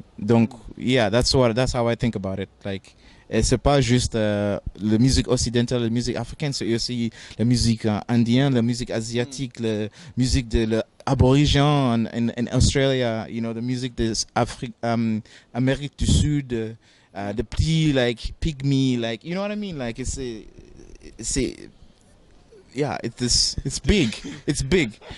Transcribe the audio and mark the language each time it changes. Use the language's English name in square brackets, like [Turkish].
[English] Donc, yeah, that's how I think about it. [French] Like, et c'est pas juste la musique occidentale, la musique africaine, c'est aussi la musique indienne, la musique asiatique, la musique de l'aborigène en Australie, [English] you know, the music [French] de Amérique du Sud, the petits like pygmy, [English] like, you know what I mean? Like it's yeah, it's big, it's big.